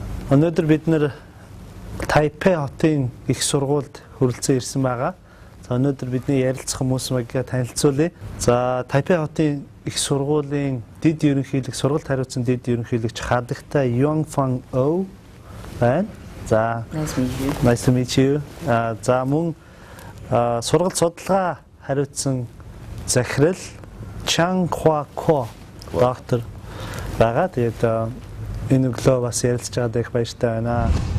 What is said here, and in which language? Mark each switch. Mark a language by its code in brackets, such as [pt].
[mn] Өнөөдөр бид нэр Тайпей хотын их сургуульд хүрэлцэн ирсэн байгаа. За өнөөдөр бидний ярилцах хүмүүсмийг танилцуулъя. За Тайпей хотын их сургуулийн дэд ерөнхийлөгч, сургалт хариуцсан дэд ерөнхийлөгч хадагтай Юанфан О байна. [en] За Nice to meet you. [mn] За мөн сургалт судалгаа хариуцсан захирал Чан Хуа Ко доктор байгаа. Тэгээд энэ өглөө бас ярилцж байгаад их баяртай байна.